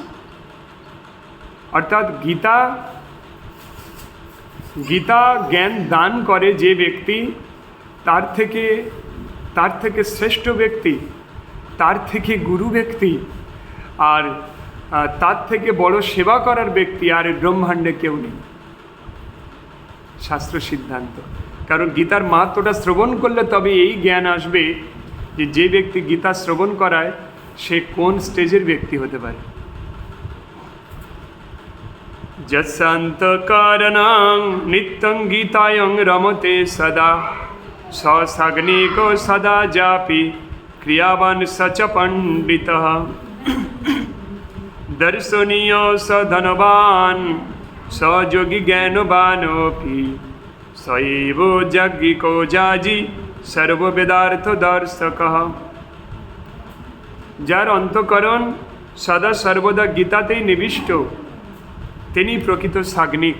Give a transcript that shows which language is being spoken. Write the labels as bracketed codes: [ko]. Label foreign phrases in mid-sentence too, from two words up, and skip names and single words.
[bn] অর্থাৎ গীতা জ্ঞান দান করে যে ব্যক্তি, তার থেকে শ্রেষ্ঠ ব্যক্তি, তার থেকে গুরু ব্যক্তি, আর তার থেকে বড় সেবা করার ব্যক্তি আর ব্রহ্মাণ্ডে কেউ নেই। শাস্ত্র সিদ্ধান্ত। কারণ গীতার মাহাত্ম্যটা শ্রবণ করলে তবে এই জ্ঞান আসবে যে ব্যক্তি গীতা শ্রবণ করায় সে কোন স্টেজের ব্যক্তি হতে পারে। [sa] যৎসন্তকরণং নিত্যং গীতায়ং রমতে সদা সগ্নিকো সদা জাপি ক্রিয়াবান সচ পণ্ডিতঃ দর্শনীয় স ধনবান স যোগী জ্ঞানবানোপি সৈব যজ্ঞিকো যাজি সর্ববেদার্থ দর্শকঃ। [bn] যার অন্তঃকরণ সদা সর্বদা গীতাতেই নিবিষ্ট, তিনি প্রকৃত সাগ্নিক।